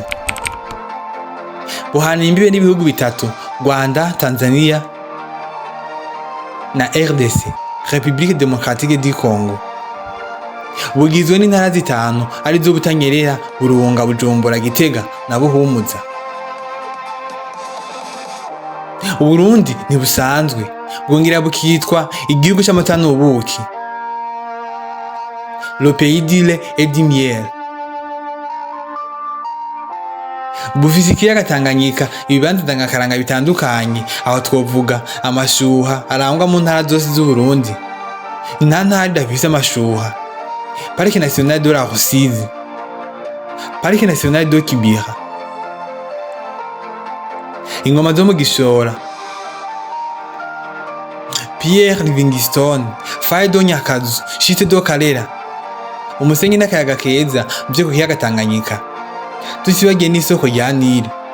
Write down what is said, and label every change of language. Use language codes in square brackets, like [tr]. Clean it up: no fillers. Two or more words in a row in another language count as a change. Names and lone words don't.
[rn] Buhana imbibe n'ibihugu bitatu, Rwanda, Tanzania na RDC, [fr] République démocratique du Congo. [rn] Bugizwe n'intara zitanu arizo Butanyerera, Burunga, Bujumbura, Gitega na Buhumuza. Uburundi ntibusanzwe, bwongera bukitwa igihugu c'amata n'ubuki, [fr] le pays du lait et du miel. [rn] Bufise ikiyaga Tanganyika, ibibanza ndangakaranga bitandukanye, aho twovuga amashuha arangwa mu ntara zose z'Uburundi. Nta ntara idafise amashuha: Parike nationale de la Rusizi, Parike nationale de Kibira, ingoma zo mu Gishora, Pierre Livingstone, Faye do Nyakazu, Shite do Karera, umusenyi n'akayaga keza byo ku kiyaga Tanganyika, tusibagiye n'isoko rya Nile.